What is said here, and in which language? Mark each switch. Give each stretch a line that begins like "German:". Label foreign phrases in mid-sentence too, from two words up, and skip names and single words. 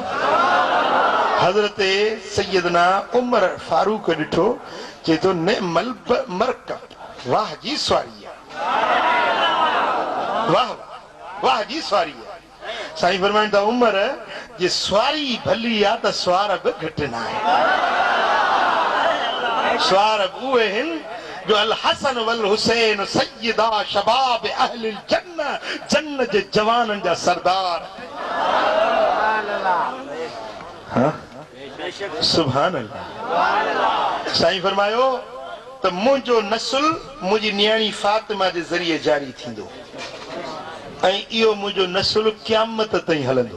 Sindhi: हज़रत सैयदना उमर फारूक ॾिठो, चए थो
Arabic: نعم المركب,
Sindhi: वाह जी सवारी आहे, वाह वाह जी सवारी आहे। साईं फरमाइनि था उमर जे सवारी भली आहे त सवार बि घटि न आहे। सवार बि उहे आहिनि जो
Arabic: الحسن والحسين سيدا شباب أهل الجنة,
Sindhi: जन्नत जे जवाननि जा सरदार।
Arabic: سبحان الله.
Sindhi: साईं फरमायो त मुंहिंजो नस्ल मुंहिंजी न्याणी फातिमा जे ज़रिए जारी थींदो ऐं इहो मुंहिंजो नस्ल क़यामत ताईं हलंदो।